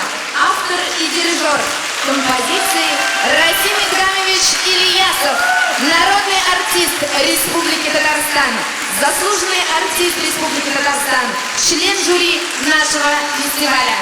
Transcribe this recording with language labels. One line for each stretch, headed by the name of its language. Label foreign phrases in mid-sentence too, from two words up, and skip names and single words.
Russian: Автор и дирижер композиции Расим Играмович Ильясов. Народный артист Республики Татарстан. Заслуженный артист Республики Татарстан. Член жюри нашего фестиваля.